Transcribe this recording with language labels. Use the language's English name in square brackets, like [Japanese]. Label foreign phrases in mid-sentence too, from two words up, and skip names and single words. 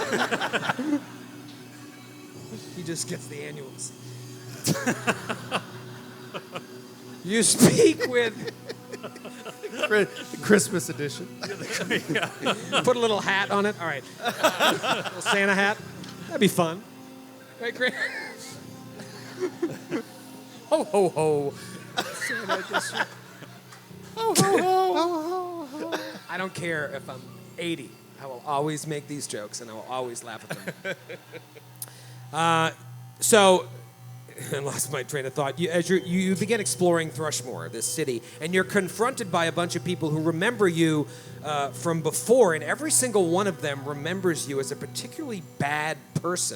[English] He just gets the annuals. You speak with... Christmas edition. Put a little hat on it. All right. Little Santa hat. That'd be fun. Right, Chris? Ho, ho, ho. Santa edition. Ho, ho, ho. Ho, ho, ho. I don't care if I'm 80. I will always make these jokes, and I will always laugh at them. So, I lost my train of thought. You begin exploring Thrushmoor, this city, and you're confronted by a bunch of people who remember you from before, and every single one of them remembers you as a particularly bad person.